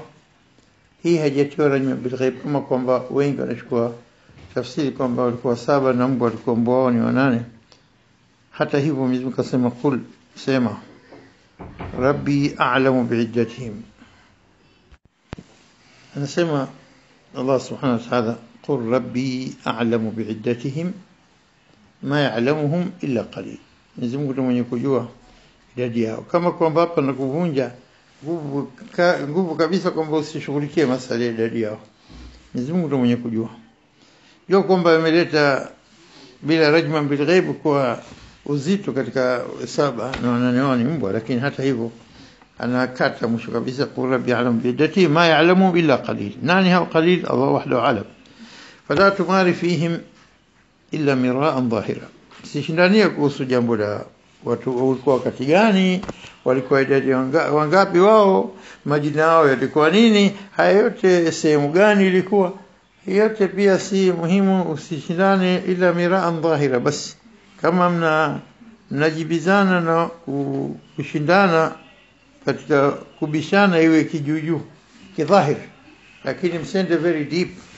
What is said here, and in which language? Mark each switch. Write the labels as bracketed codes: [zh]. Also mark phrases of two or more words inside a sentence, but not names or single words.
[sw] Hii hajatiwa [ar] رجما بالغيب, [sw] kama kwamba wengi wanachukua tafsiri kwamba walikuwa saba na mbwa walikuwa mbwa wao ni wanane. Hata hivyo Mwenyezi Mungu akasema kul, sema [ar] ربي أعلم بعدتهم, [sw] anasema [ar] الله سبحانه وتعالى, قل ربي أعلم بعدتهم ما يعلمهم إلا قليل. [sw] Mwenyezi Mungu ndiye mwenye kujua idadi yao. Kama kwamba hapa na kuvunja nguvu kabisa kwamba usishughulikie masala ya idadi yao. Mwenyezi Mungu ndiye mwenye kujua. Jua kwamba ameleta bila [ar] رجما بالغيب [sw] kwa uzito katika saba na wanane wao ni mbwa, lakini hata hivyo anakata mwisho kabisa [ar] قل ربي أعلم بعدة ما يعلم إلا قليل. [sw] Nani hao qalil? [ar] الله وحده أعلم. فلا تمار فيهم إلا مراء ظاهرا. [sw] Sishindania kuhusu jambo la watu walikuwa wakati gani, walikuwa idadi wangapi wao, majina yao yalikuwa nini, haya yote sehemu gani ilikuwa, yote pia si muhimu. Usishindane ila [ar] مراء ظاهرا, [sw] basi kama mnajibizana na kushindana katika kubishana iwe kijuju kidhahir, lakini msende [en] very deep.